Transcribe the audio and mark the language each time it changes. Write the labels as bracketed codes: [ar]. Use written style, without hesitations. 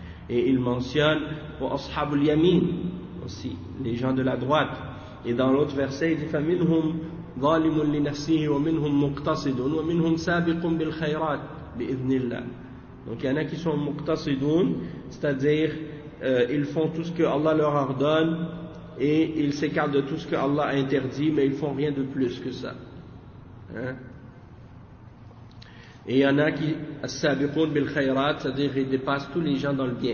[fr] Et il mentionne [ar] واصحاب اليمين [fr] aussi les gens de la droite. Et dans l'autre verset il dit [ar] فمنهم ظالم لنفسه ومنهم مقتصد ومنهم سابق بالخيرات باذن الله. [fr] Donc il y en a qui sont مقتصدون, c'est-à-dire ils font tout ce que Allah leur ordonne et ils s'écartent de tout ce que Allah a interdit, mais ils font rien de plus que ça. Hein? Et il y en a qui as-sabiqun bil khayrat, c'est-à-dire ils dépassent tous les gens dans le bien.